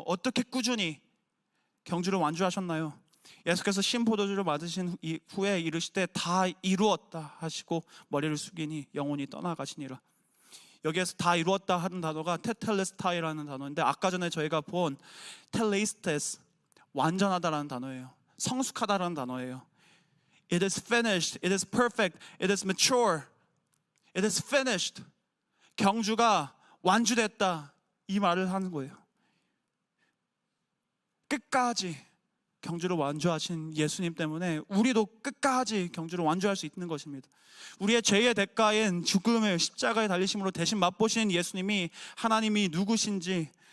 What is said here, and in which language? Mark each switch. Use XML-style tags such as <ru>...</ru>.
<ko>어떻게 꾸준히 경주를 완주하셨나요? 예수께서 신포도주를 맞으신 후에 이르실 때 다 이루었다 하시고 머리를 숙이니 영혼이 떠나가시니라. 여기에서 다 이루었다 하는 단어가 테텔레스타이라는 단어인데, 아까 전에 저희가 본 텔레이스테스, 완전하다라는 단어예요. 성숙하다라는 단어예요.</ko> <en>It is finished, it is perfect, it is mature, it is finished.</en> <ko>경주가 완주됐다, 이 말을 하는 거예요. 끝까지 경주를 완주하신 예수님 때문에 우리도 끝까지 경주를 완주할 수 있는 것입니다. 우리의 죄의 대가인 죽음을 십자가에 달리심으로 대신 맛보신 예수님이 하나님이 누구신지,</ko>